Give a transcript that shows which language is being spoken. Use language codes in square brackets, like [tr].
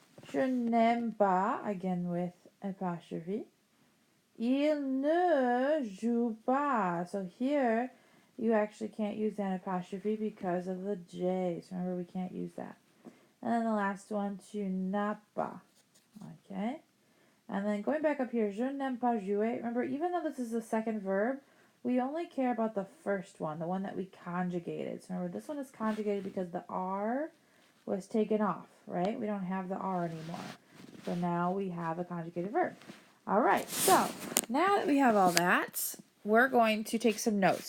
[fr] Je n'aime pas, [en] again with apostrophe. [fr] Il ne joue pas. [en] So here, you actually can't use an apostrophe because of the J. So remember, we can't use that. And then the last one, [fr] tu n'as pas. [en] Okay. And then going back up here, [fr] je n'aime pas jouer. [en] Remember, even though this is the second verb, we only care about the first one, the one that we conjugated. So remember, this one is conjugated because the R was taken off, right? We don't have the R anymore. So now we have a conjugated verb. All right, so now that we have all that, we're going to take some notes.